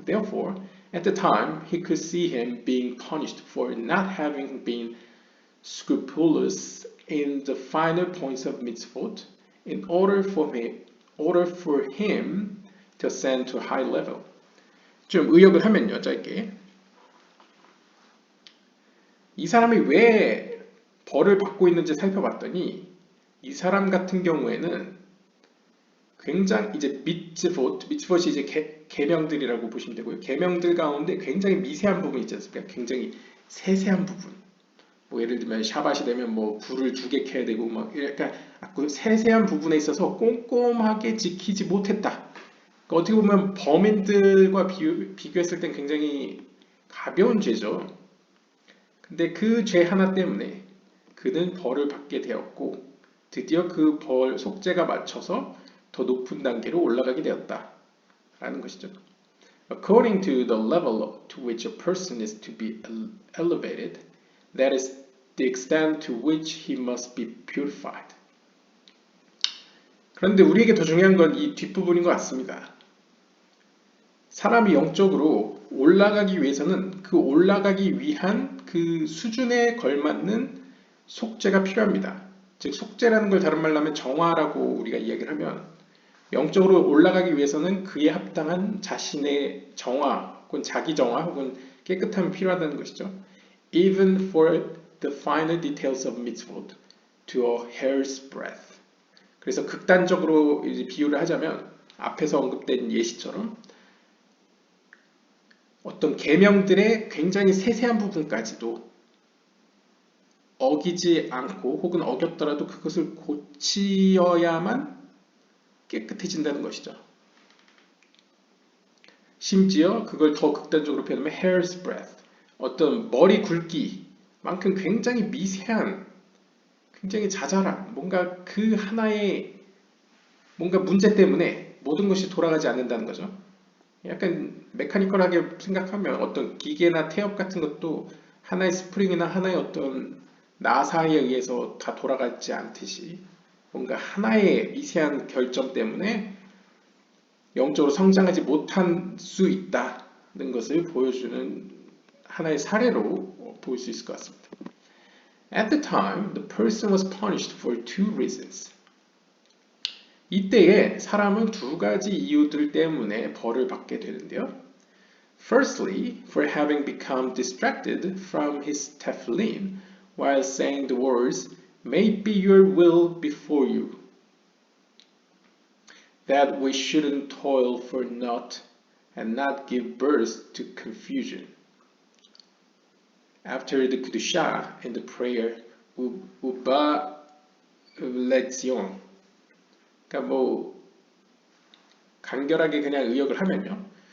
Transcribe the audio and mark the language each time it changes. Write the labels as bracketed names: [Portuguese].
[English] Therefore, at the time, he could see him being punished for not having been scrupulous in the finer points of mitzvot in order for him to ascend to a high level. [Korean] 좀 의역을 하면요, 짧게. 이 사람이 왜 벌을 받고 있는지 살펴봤더니 이 사람 같은 경우에는 굉장히 이제 미tzvot이 이제 계명들이라고 보시면 되고요. 계명들 가운데 굉장히 미세한 부분이 있지 않습니까? 굉장히 세세한 부분. 뭐 예를 들면 샤밧이 되면 뭐 불을 2개 켜야 되고 막 약간 그 세세한 부분에 있어서 꼼꼼하게 지키지 못했다. 그러니까 어떻게 보면 범인들과 비교했을 땐 굉장히 가벼운 죄죠. 근데 그 죄 하나 때문에 그는 벌을 받게 되었고 드디어 그 벌 속죄가 맞춰서 더 높은 단계로 올라가게 되었다 라는 것이죠. [English] According to the level to which a person is to be elevated, that is the extent to which he must be purified. [Korean] 그런데 우리에게 더 중요한 건 이 뒷부분인 것 같습니다. 사람이 영적으로 올라가기 위해서는 그 올라가기 위한 그 수준에 걸맞는 속죄가 필요합니다. 즉 속죄라는 걸 다른 말로 하면 정화라고 우리가 이야기를 하면 영적으로 올라가기 위해서는 그에 합당한 자신의 정화 혹은 자기 정화 혹은 깨끗함이 필요하다는 것이죠. [English] Even for the finer details of mitzvot to a hair's breadth. [Korean] 그래서 극단적으로 이제 비유를 하자면 앞에서 언급된 예시처럼 어떤 계명들의 굉장히 세세한 부분까지도 어기지 않고 혹은 어겼더라도 그것을 고치어야만 깨끗해진다는 것이죠. 심지어 그걸 더 극단적으로 표현하면 hair's breadth, 어떤 머리 굵기만큼 굉장히 미세한, 굉장히 자잘한 뭔가 그 하나의 뭔가 문제 때문에 모든 것이 돌아가지 않는다는 거죠. 약간 메카니컬하게 생각하면 어떤 기계나 태엽 같은 것도 하나의 스프링이나 하나의 어떤 나사에 의해서 다 돌아가지 않듯이 뭔가 하나의 미세한 결점 때문에 영적으로 성장하지 못할 수 있다 것을 보여주는 하나의 사례로 볼 수 있을 것 같습니다. [English] At the time, the person was punished for two reasons. [Korean] 이때에 사람은 두 가지 이유들 때문에 벌을 받게 되는데요. [English] Firstly, for having become distracted from his tefillin while saying the words, "May be your will before you," that we shouldn't toil for naught and not give birth to confusion. After the Kudusha in the prayer, Uba Lezion. [Korean] 그러니까 뭐 간결하게 그냥 의역을 하면요.